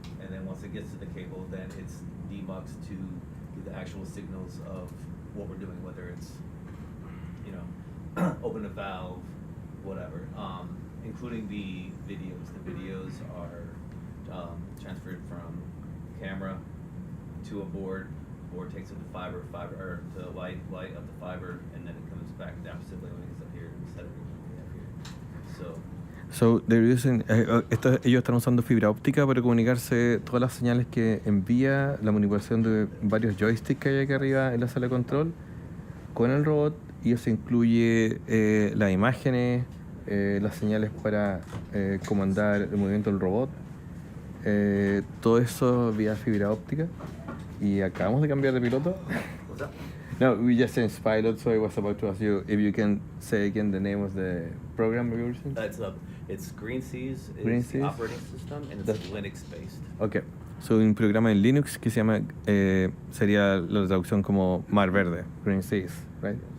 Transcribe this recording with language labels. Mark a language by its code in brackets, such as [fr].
[en] And then once it gets to the cable, then it's demuxed to the actual signals of what we're doing, whether it's, you know, open a valve, whatever, including the videos. The videos are transferred from camera to a board. Board takes it to fiber, or to light up the fiber, and then it comes back down to siblings up here and set everything we have here. So they're using, [es] ellos están usando fibra óptica para comunicarse todas las señales que envía la manipulación de varios joysticks que hay aquí arriba en la sala de control con el robot, y eso incluye las imágenes, las señales para comandar el movimiento del robot, todo eso vía fibra óptica. Y acabamos de cambiar de piloto. [en] What's that? No, we just changed pilot, so I was about to ask you if you can say again the name of the program you're using. It's Green Seas, Green is the Seas? operating system, and it's Linux-based. Okay, so [es] un programa en Linux que se llama, sería la traducción como Mar Verde, Green Seas, [en] right?